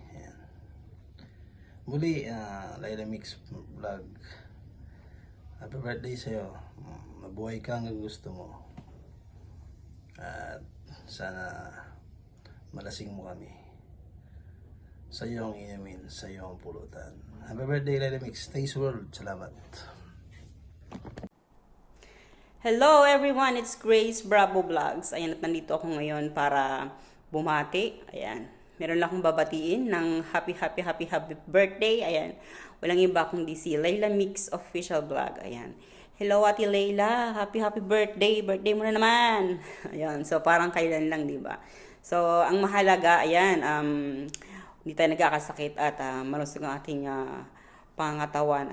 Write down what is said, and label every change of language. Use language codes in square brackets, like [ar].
[tl] Ayan. Muli, Laila Mix Vlog, [en] happy birthday [tl] sa'yo. Mabuhay ka hanggang gusto mo. At sana malasing mo kami. Sa iyong inumin, sa iyong pulutan. [en] Happy birthday, Laila Mix. Taste World. Salamat. Hello everyone, it's Grace Bravo Vlogs. [tl] Ayan, at nandito ako ngayon para bumati. Ayan, meron lang akong babatiin ng [en] happy birthday. [tl] Ayan, walang iba kundi si Laila Mix Official Vlog. [en] Ayan, hello Ate Laila, happy birthday. [tl] Birthday mo na naman. Ayan, so parang kailan lang, di ba? So, ang mahalaga, ayan, hindi tayo nagkakasakit at malusog ang ating pangatawan.